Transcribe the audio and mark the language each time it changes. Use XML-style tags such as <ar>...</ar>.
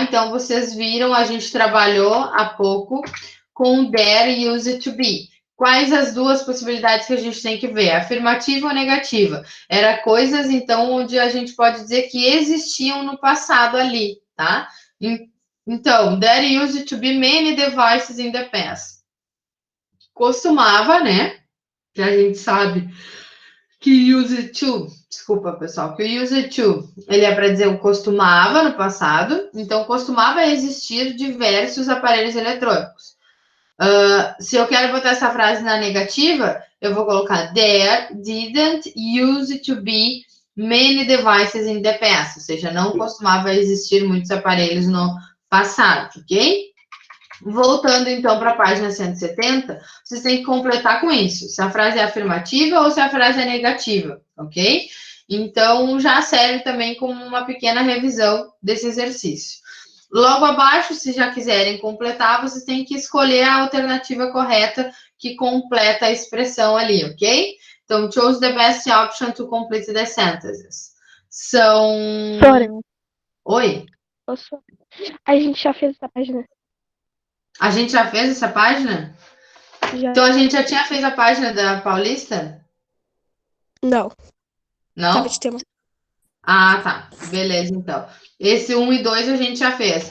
<pt>Então, vocês viram, a gente trabalhou há pouco com</pt> <en>there used to be.</en> <pt>Quais as duas possibilidades que a gente tem que ver? Afirmativa ou negativa? Era coisas, então, onde a gente pode dizer que existiam no passado ali, tá?</pt> <en>Então, there used to be many devices in the past.</en> <pt>Costumava, né? Que a gente sabe que used to, desculpa pessoal, que o used to, ele é para dizer o costumava no passado, então costumava existir diversos aparelhos eletrônicos. Se eu quero botar essa frase na negativa, eu vou colocar</pt> <en>there didn't used to be many devices in the past,</en> <pt>ou seja, não costumava existir muitos aparelhos no passado, ok? Voltando então para a página 170, vocês têm que completar com isso, se a frase é afirmativa ou se a frase é negativa, ok? Então já serve também como uma pequena revisão desse exercício. Logo abaixo, se já quiserem completar, vocês têm que escolher a alternativa correta que completa a expressão ali, ok?</pt> <en>Então, choose the best option to complete the sentences.</en> <pt>São. Soren. Oi? A gente já fez essa página. A gente já fez essa página? Já. Então a gente já tinha feito a página da Paulista? Não. Não? Tava de tema. Ah, tá. Beleza, então. Esse 1 e 2 a gente já fez.</pt>